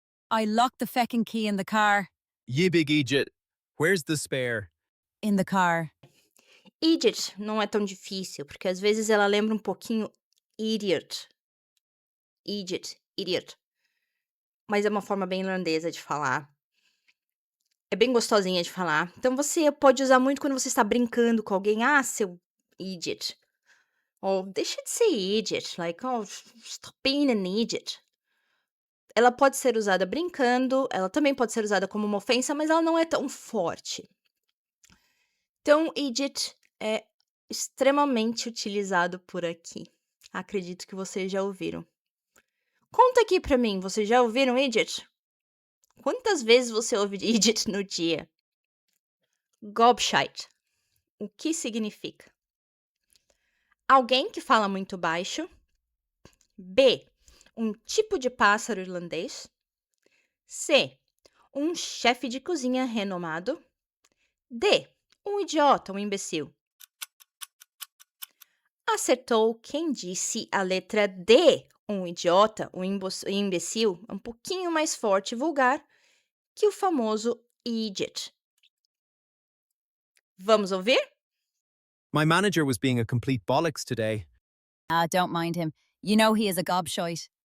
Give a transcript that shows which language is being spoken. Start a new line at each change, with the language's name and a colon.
English: I locked the feckin' key in the car. Ye big Egypt. Where's the spare? In the car.
Portuguese: Idiot não é tão difícil, porque às vezes ela lembra um pouquinho idiot. Idiot, idiot. Mas é uma forma bem irlandesa de falar. É bem gostosinha de falar. Então você pode usar muito quando você está brincando com alguém. Ah, seu idiot. Ou deixa de ser idiot.
English: Like, oh, stop being an idiot.
Portuguese: Ela pode ser usada brincando, ela também pode ser usada como uma ofensa, mas ela não é tão forte. Então, idiot é extremamente utilizado por aqui. Acredito que vocês já ouviram. Conta aqui pra mim, vocês já ouviram idiot? Quantas vezes você ouve idiot no dia? Gobshite. O que significa? Alguém que fala muito baixo. B. Um tipo de pássaro irlandês. C. Um chefe de cozinha renomado. D. Um idiota, um imbecil. Acertou quem disse a letra D. Um idiota, um imbecil, um pouquinho mais forte e vulgar que o famoso idiot. Vamos ouvir?
English: My manager was being a complete bollocks today. Ah, don't mind him. You know he is a gobshite.